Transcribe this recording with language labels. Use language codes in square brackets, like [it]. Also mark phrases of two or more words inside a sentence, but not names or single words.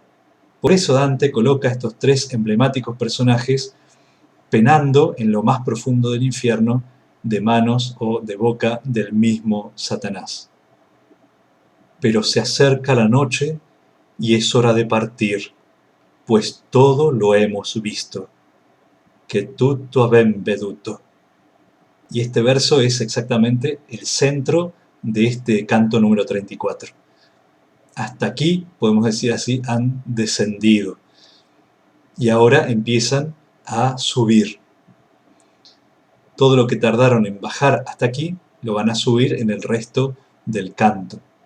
[es] Por eso Dante coloca a estos tres emblemáticos personajes penando en lo más profundo del infierno de manos o de boca del mismo Satanás. Pero se acerca la noche y es hora de partir, pues todo lo hemos visto, que [it] tutto abbiamo veduto. [es] Y este verso es exactamente el centro de este canto número 34. Hasta aquí, podemos decir así, han descendido. Y ahora empiezan a subir. Todo lo que tardaron en bajar hasta aquí, lo van a subir en el resto del canto.